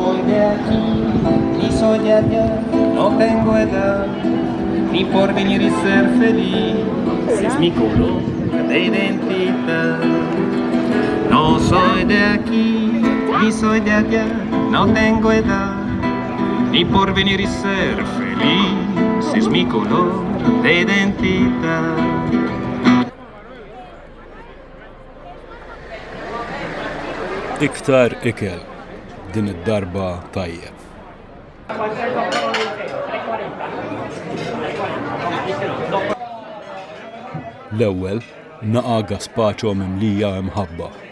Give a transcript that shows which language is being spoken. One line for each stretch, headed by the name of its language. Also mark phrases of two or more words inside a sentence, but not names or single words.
Spanish: de aquí, ni soy de allá, no tengo edad, ni por venir y ser feliz, es mi color de identidad. No soy de aquí, ni soy de allá, no tengo edad, ni por venir y ser feliz, es mi color de identidad.
Maltese: Iktar ikel, din id-darba tajjeb. L-ewwel naqa' gazpacho mimlija imħabba.